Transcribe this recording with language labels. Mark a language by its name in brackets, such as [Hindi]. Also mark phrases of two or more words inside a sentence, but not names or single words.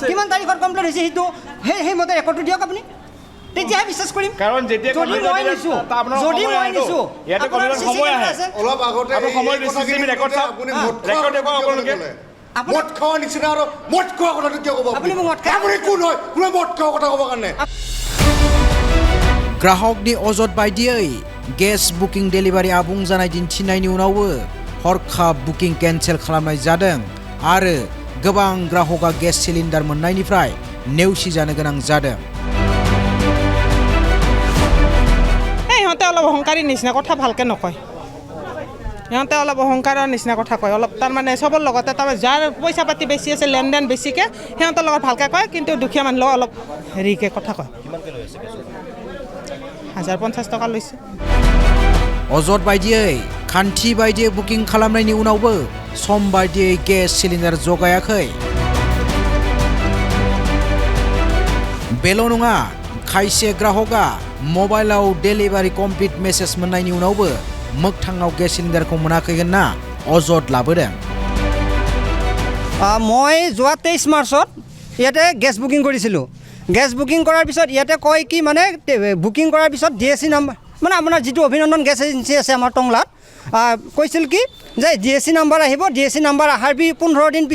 [Assamese] কিমান তাৰিখত কমপ্লেইন হৈছে সেইটো সেই মতে ৰেকৰ্ডটো দিয়ক আপুনি তেতিয়াহে বিশ্বাস কৰিম কাৰণ যেতিয়া যদি মই নিছো ইয়াতে কমপ্লেইনৰ সময় আহে অলপ আগতে আপুনি সময় [English] CCTV record [Assamese] চাওক আপুনি ৰেকৰ্ড দেখুৱাওক আপোনালোকে মদ খোৱা নিচিনা আৰু মদ খোৱা কথাটো কিয় ক'ব আপুনি মোক মদ খাই আপুনি কোন হয় কোনে মদ খোৱা কথা ক'ব কাৰণে [Bodo] ग्राहकनि अजद बायदियै [English] gas booking delivery [Bodo] आबुं जानाय दिन्थिनायनि उनावबो हरखाब [English] booking cancel [Bodo] खालामनाय जादों आरो गोबां ग्राहकआ [English] gas cylinder [Bodo] मोननायनिफ्राय नेवसिजानो गोनां जादों [Assamese] সিহঁতে অলপ অহংকাৰী নিচিনা কথা ভালকৈ নকয় সিহঁতে অলপ অহংকাৰৰ নিচিনা কথা কয় অলপ তাৰমানে চবৰ লগতে তাৰমানে যাৰ পইচা পাতি বেছি আছে লেনদেন বেছিকৈ সিহঁতৰ লগত ভালকৈ কয় কিন্তু দুখীয়া মানুহৰ অলপ হেৰিকৈ কথা কয় 1050 টকা লৈছে [Bodo] अजद बायदियै खान्थि बायदियै बुकिं खालामनायनि उनावबो सम बायदियै [English] gas cylinder [Bodo] जगायाखै बेल' नङा खायसे ग्राहकआ मबाइलाव [English] delivery complete message [Bodo] मोननायनि उनावबो मोगथाङाव गेस सिलिन्डारखौ मोनाखै होनना अजद लाबोदों [Assamese] মই যোৱা 23 মাৰ্চত ইয়াতে [English] gas booking [Assamese] কৰিছিলোঁ [English] gas booking [Assamese] কৰাৰ পিছত ইয়াতে কয় কি মানে বুকিং কৰাৰ পিছত [English] DAC number [Assamese] মানে আপোনাৰ যিটো অভিনন্দন [English] gas agency [Assamese] আছে আমাৰ টংলাত কৈছিল কি যে [English] DAC number [Assamese] আহিব [English] DAC number [Assamese] অহাৰ 15 দিন